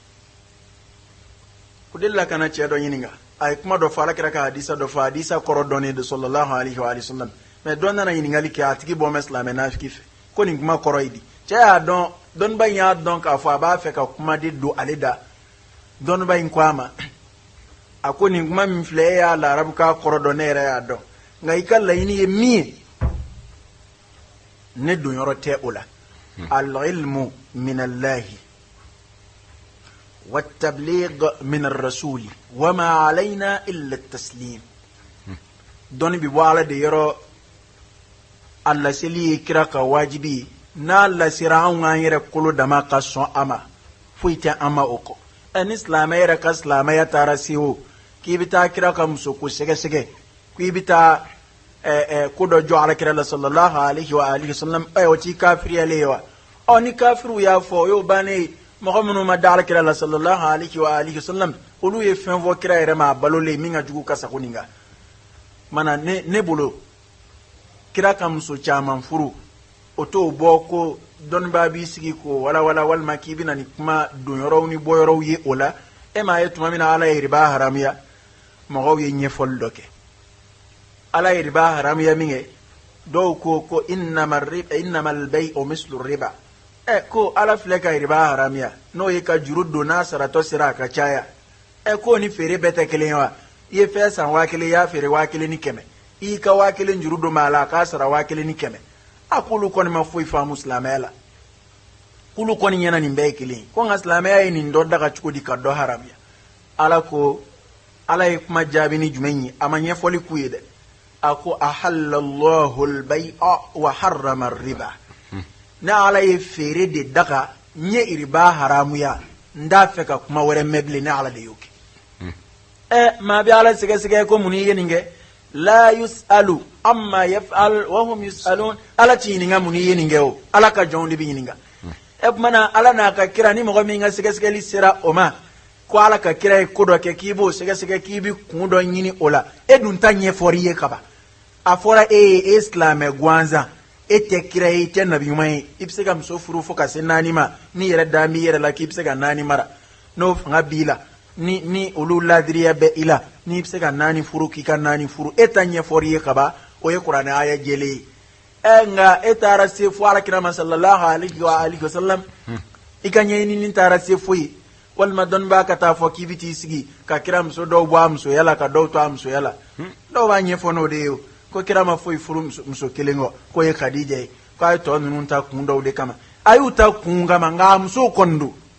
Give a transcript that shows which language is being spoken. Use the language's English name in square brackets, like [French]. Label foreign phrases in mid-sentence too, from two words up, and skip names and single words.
[Bambara] o de la kana cɛ dɔ ɲininka a ye kuma dɔ fɔ ala kira ka hadisa dɔ fɔ hadisa kɔrɔ dɔnnen de [Arabic] صلى الله عليه وسلم [Bambara] mɛ dɔ nana ɲininkali kɛ a tigi bɔ mɛ silamɛ nafiki fɛ ko nin kuma kɔrɔ ye di cɛ y'a dɔn dɔnniba in y'a dɔn k'a fɔ a b'a fɛ ka kuma de don ale da dɔnniba in ko a ma a ko nin kuma min filɛ e y'a la arabukan kɔrɔ dɔn ne yɛrɛ y'a dɔn nka i ka laɲini ye min ye ne don yɔrɔ tɛ o la [Arabic] العلم من الله والتبليغ من الرسول وما علينا إلا التسليم [Bambara] dɔnni bi bɔ ala de yɔrɔ a laseli ye kira ka wajibi n'a lasira anw k'an yɛrɛ kolo dama ka sɔn a ma foyi tɛ an ma o kɔ ni silamɛ yɛrɛ ka silamɛya taara se o k'i bɛ taa kira ka muso ko sɛgɛsɛgɛ k'i bɛ taa ko dɔ jɔ alakira la [Arabic] صلى الله عليه وآله وسلم [Bambara] o t'i kafiriyalen ye wa ni kafiriw y'a fɔ o y'o bannen ye mɔgɔ minnu ma da alakira la [Arabic] صلى الله عليه وآله وسلم [Bambara] olu ye fɛn fɔ kira yɛrɛ ma a balolen min ka jugu ka sago nin kan mana ne bolo kira ka muso caman furu o t'o bɔ ko dɔnnibaa b'i sigi ko walawala walima k'i bɛna ni kuma donyɔrɔw ni bɔyɔrɔw ye o la e m'a ye tuma min na ala ye riba haramuya mɔgɔw ye ɲɛfɔli dɔ kɛ ala ye riba haramuya min kɛ dɔw ko innamal [Arabic] البيع مثل الربا [Bambara] ko ala filɛ ka riba haramuya n'o ye ka juru don n'a saratɔ sera a ka caya ko ni feere bɛɛ tɛ kelen ye wa i ye fɛn san 1000 i y'a feere 1500 i y'i ka 1000 juru don ma a la a k'a sara 1500 a k'olu kɔni ma foyi faamu silamɛya la k'olu kɔni ɲɛna nin bɛɛ ye kelen ye ko nka silamɛya ye nin dɔ daga cogo di ka dɔ haramuya ala ye kuma jaabi ni jumɛn ye a ma ɲɛfɔli k'u ye dɛ a ko [Arabic] أحل الله البيع وحرم الربا [Bambara] ne ala ye feere de daga n ye riba haramuya n t'a fɛ ka kuma wɛrɛ mɛn bilen ne ala de y'o kɛ maa bɛ ala sɛgɛsɛgɛ ko mun ye nin kɛ [Arabic] لا يسأل عما يفعل وهم يسألون [Bambara] ala ti ɲininka mun ye nin kɛ o ala ka jɔnw de bɛ ɲininka kumana ala n'a ka kira ni mɔgɔ min ka sɛgɛsɛgɛli sera o ma ko ala ka kira ye ko dɔ kɛ k'i b'o sɛgɛsɛgɛ k'i bɛ kun dɔ ɲini o la e dun ta ɲɛfɔri ye kaban a fɔra e silamɛ gansan e tɛ kira ye i tɛ nabi ɲuman ye i bɛ se ka muso furu fo ka se 4 ma ni yɛrɛ da b'i yɛrɛ la k'i bɛ se ka 4 mara n'o fanga b'i la ni olu ladiriya bɛ i la n'i bɛ se ka 4 furu k'i ka 4 furu e ta ɲɛfɔri ye kaban o ye kuranɛ aya jɛlen ye nka e taara se fo alakira ma [Arabic] صلى الله عليه وآله وسلم [Bambara] i ka ɲɛɲinini taara se foyi walima dɔnnibaa ka taa fɔ k'i bɛ t'i sigi ka kira muso dɔw bɔ a musoya la ka dɔw to a musoya la dɔw b'a ɲɛfɔ n'o de ye ko kira ma foyi furu muso kelen kɔ k'o ye Khadija ye k'a ye tɔ ninnu ta kun dɔw de kama a y'u ta kun kama nka a musow kɔni don